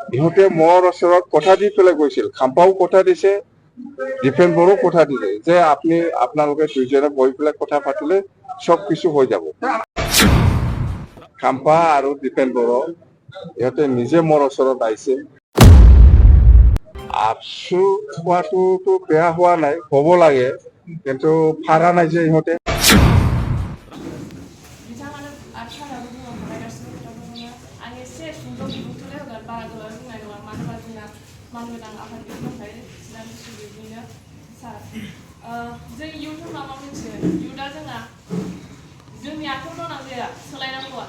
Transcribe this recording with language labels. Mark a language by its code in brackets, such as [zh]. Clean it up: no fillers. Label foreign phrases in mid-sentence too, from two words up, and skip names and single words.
[as] ইহঁতে মোৰ ওচৰত কথা দি পেলাই গৈছিল, খাম্পাও কথা দিছে, ডিফেন্সৰো কথা দিছে যে আপোনালোকে দুইজনে বহি পেলাই কথা পাতিলে সব কিছু হৈ যাব। খাম্পা আৰু ডিফেন্সৰো ইহঁতে নিজে মোৰ ওচৰত আহিছে। আপচু হোৱাটোতো বেয়া হোৱা নাই, হ'ব লাগে, কিন্তু ফাৰা নাই যে ইহঁতে। [brx] बिथाङानो आथिखालावबो बुंलांखागासिनो खोथाफोरखौनो आं एसे सुंद' बिबुंथिलाय होगोन, बारा गोलाव बुंनाय नङा, मानो होनबा जोंना मानगोनां आफादगिरि दंखायो सिगां बिदिनो सार जों इयुथ होनबा मा मिथियो? इयुथआ जोंनि आखायाव दं ना गैया सोलायनांगौआ?